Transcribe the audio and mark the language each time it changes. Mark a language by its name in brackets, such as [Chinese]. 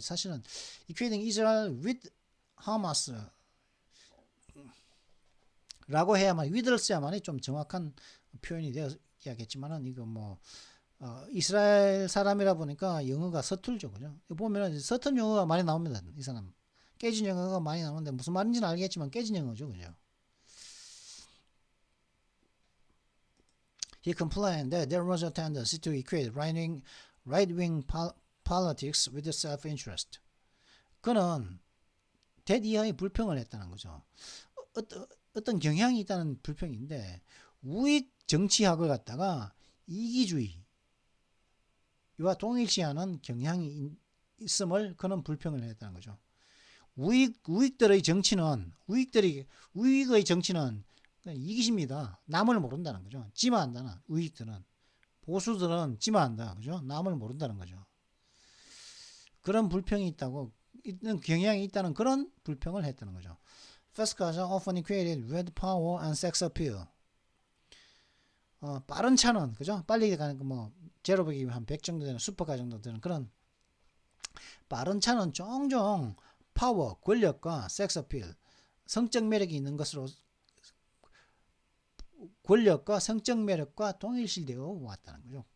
[Korean] 사실은 [English] equating Israel with Hamas [Korean] 라고 해야만 with를 써야만이 좀 정확한 표현이 되어야겠지만은 이거 뭐 이스라엘 사람이라 보니까 영어가 서툴죠, 그죠? 보면은 서툰 영어가 많이 나옵니다. 이 사람 깨진 영어가 많이 나오는데 무슨 말인지는 알겠지만 깨진 영어죠, 그죠? [English] He complained that there was a tendency to equate right-wing politics with self-interest. [Korean] 그는 대이하의 불평을 했다는 거죠. 어떤 경향이 있다는 불평인데 우익 정치학을 갖다가 이기주의와 동일시하는 경향이 있음을 그는 불평을 했다는 거죠. 우익의 정치는 이기심이다. 남을 모른다는 거죠. 지만 한다는 우익들은 보수들은 지만 한다. 그죠? 남을 모른다는 거죠. 그런 불평이 있다고 있는 경향이 있다는 그런 불평을 했다는 거죠. [English] Fast cars are often equated with power and sex appeal. [Korean] 빠른 차는 그죠? 빨리 가는 뭐 제로백이 한 100 정도 되는 슈퍼카 정도 되는 그런 빠른 차는 종종 파워, 권력과 섹스 어필, 성적 매력이 있는 것으로 권력과 성적 매력과 동일시되어 왔다는 거죠.